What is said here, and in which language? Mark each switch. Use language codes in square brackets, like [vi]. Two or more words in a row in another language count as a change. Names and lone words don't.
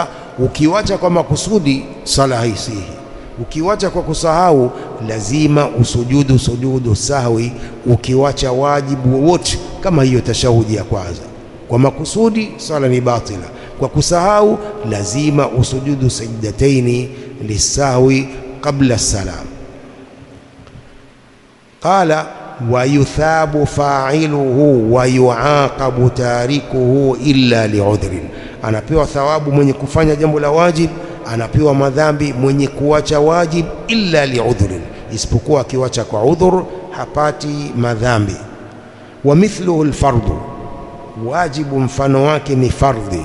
[sw] Ukiwacha kwa makusudi sala haisihi, ukiwacha kwa kusahau lazima usujudu [ar] سجود السهو, [sw] ukiwacha wajibu wote kama hiyo tashahudi ya kwanza. Kwa makusudi sala ni batila, kwa kusahau lazima usujudu [ar] سجدتين للسهو قبل السلام. Qala ويثاب فاعله ويعاقب تاركه إلا لعذر. [sw] anapewa thawabu mwenye kufanya jambo la wajib, anapewa madhambi mwenye kuacha wajib, [ar] إلا لعذر, [sw] isipokuwa akiwacha kwa udhur hapati madhambi. [ar] ومثله الفرض, [sw] wajibu mfano wake ni fardhi.